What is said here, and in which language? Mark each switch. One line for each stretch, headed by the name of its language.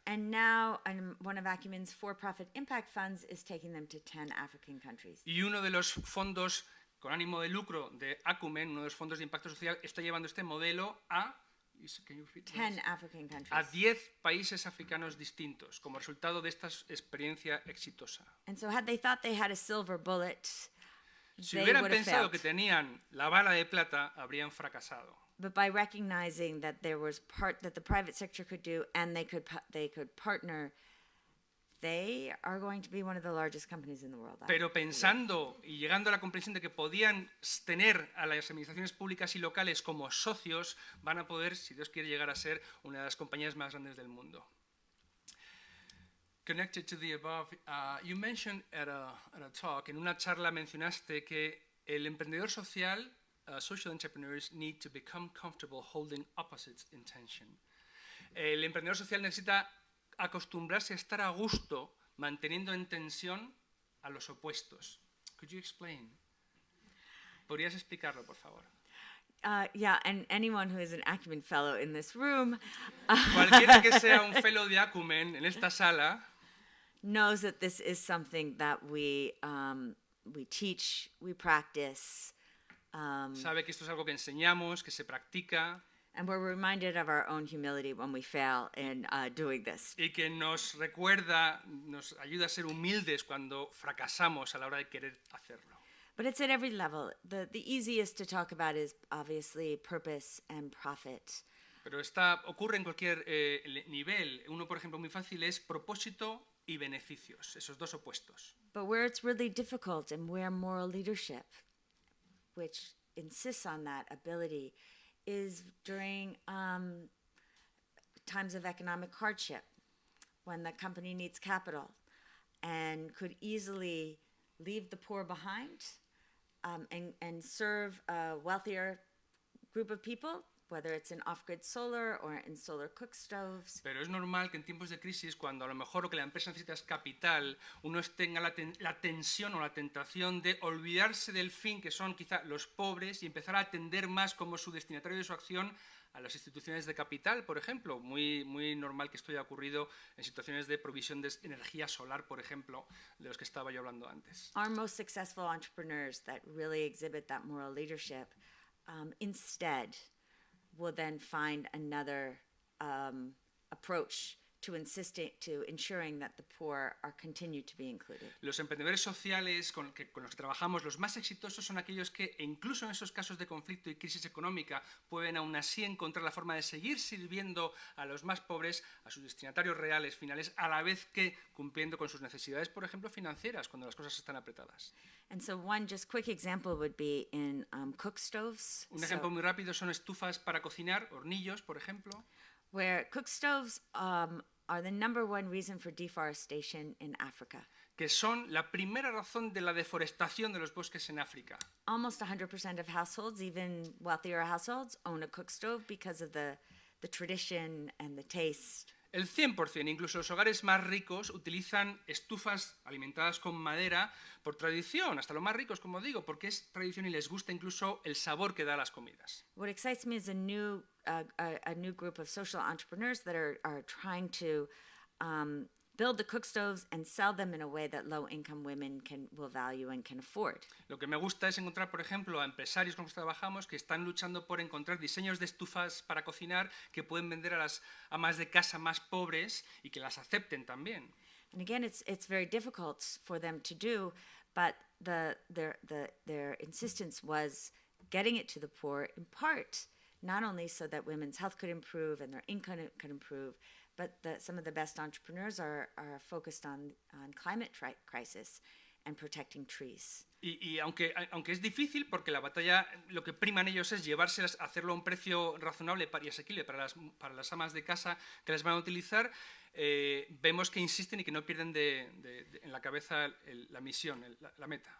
English: And now one of Acumen's for-profit impact funds is taking them to 10 African countries.
Spanish: Y uno de los fondos con ánimo de lucro de Acumen, uno de los fondos de impacto social, está llevando este modelo a
English: 10 African countries.
Spanish: a 10 países africanos distintos como resultado de esta experiencia exitosa.
English: And so had they thought they had a silver bullet,
Spanish: Si
English: they
Spanish: hubieran
English: would have
Spanish: pensado
English: failed.
Spanish: que tenían la bala de plata, habrían fracasado.
English: But by recognizing that there was that the private sector could do and they could partner, they are going to be one of the largest companies in the world.
Spanish: Pero pensando y llegando a la comprensión de que podían tener a las administraciones públicas y locales como socios, van a poder, si Dios quiere, llegar a ser una de las compañías más grandes del mundo.
English: Connected to the above, you mentioned at a talk,
Spanish: en una charla mencionaste que el emprendedor social,
English: social entrepreneurs need to become comfortable holding opposites in tension.
Spanish: El emprendedor social necesita acostumbrarse a estar a gusto manteniendo en tensión a los opuestos.
English: Could you explain?
Spanish: ¿Podrías explicarlo, por favor?
English: Yeah, and anyone who is an Acumen fellow in this room
Spanish: Cualquiera que sea un fellow de Acumen en esta sala
English: knows that this is something that we teach, we practice,
Spanish: sabe que esto es algo que enseñamos, que se practica
English: and we're reminded of our own humility when we fail in doing this.
Spanish: y que nos recuerda, nos ayuda a ser humildes cuando fracasamos a la hora de querer hacerlo.
English: But it's at every level. The easiest to talk about is obviously purpose and profit.
Spanish: Pero ocurre en cualquier nivel. Uno, por ejemplo, muy fácil es propósito y beneficios, esos dos opuestos.
English: But where it's really difficult and where moral leadership, which insists on that ability, is during times of economic hardship, when the company needs capital and could easily leave the poor behind and serve a wealthier group of people, whether it's in off-grid solar or in solar cook stoves.
Spanish: Pero es normal que en tiempos de crisis, cuando a lo mejor lo que la empresa necesita es capital, uno tenga la tensión o la tentación de olvidarse del fin, que son quizá los pobres, y empezar a atender más como su destinatario de su acción a las instituciones de capital, por ejemplo. Muy normal que esto haya ocurrido en situaciones de provisión de energía solar, por ejemplo, de los que estaba yo hablando antes.
English: Our most successful entrepreneurs that really exhibit that moral leadership instead will then find another approach to ensuring that the poor are continued to be included.
Spanish: Los emprendedores sociales con los que trabajamos, los más exitosos son aquellos que, incluso en esos casos de conflicto y crisis económica, pueden aún así encontrar la forma de seguir sirviendo a los más pobres, a sus destinatarios reales, finales, a la vez que cumpliendo con sus necesidades, por ejemplo, financieras, cuando las cosas están apretadas.
English: And so one just quick example would be in cook stoves.
Spanish: Un ejemplo muy rápido son estufas para cocinar, hornillos, por ejemplo.
English: Where cook stoves are the number one reason for deforestation in Africa.
Spanish: Que son la primera razón de la deforestación de los bosques en África.
English: Almost 100% of households, even wealthier households, own a cook stove because of the tradition and the taste.
Spanish: El 100%, incluso los hogares más ricos, utilizan estufas alimentadas con madera por tradición, hasta los más ricos, como digo, porque es tradición y les gusta incluso el sabor que da a las comidas.
English: What excites me is a new group of social entrepreneurs that are trying to build the cook stoves and sell them in a way that low-income women will value and can afford.
Spanish: Lo que me gusta es encontrar, por ejemplo, a empresarios con los que trabajamos que están luchando por encontrar diseños de estufas para cocinar que pueden vender a las amas de casa más pobres y que las acepten también.
English: And again, it's very difficult for them to do, but their insistence was getting it to the poor in part, not only so that women's health could improve and their income could improve, but some of the best entrepreneurs are focused on climate crisis and protecting trees.
Spanish: Y aunque es difícil, porque la batalla, lo que priman ellos es llevárselas, hacerlo a un precio razonable y asequible para las amas de casa que las van a utilizar, vemos que insisten y que no pierden en la cabeza la misión, la meta.